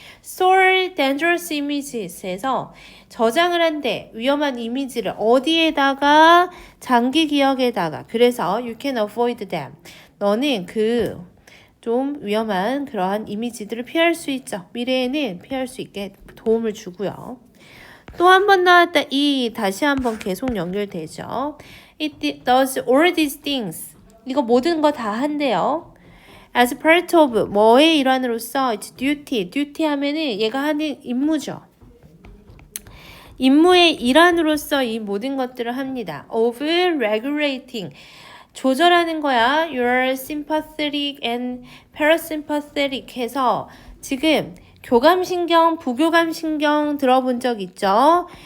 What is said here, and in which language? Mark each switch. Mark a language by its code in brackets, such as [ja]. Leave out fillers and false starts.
[en] Store dangerous images [ko] 에서 저장을 한대 위험한 이미지를 어디에다가 장기 기억에다가 그래서 [en] you can avoid them. [ko] 너는 그 좀 위험한 그러한 이미지들을 피할 수 있죠. 미래에는 피할 수 있게 도움을 주고요. 또 한 번 나왔다. 이 다시 한번 계속 연결되죠. [en] It does all these things. [ko] 이거 모든 거 다 한대요. [en] As part of [ko] 뭐의 일환으로서 [en] it's duty. [ko] duty 하면은 얘가 하는 임무죠. 임무의 일환으로서 이 모든 것들을 합니다. [en] Of regulating. [ko] 조절하는 거야. [en] Your sympathetic and parasympathetic [ko] 해서 지금 교감신경, 부교감신경 들어본 적 있죠?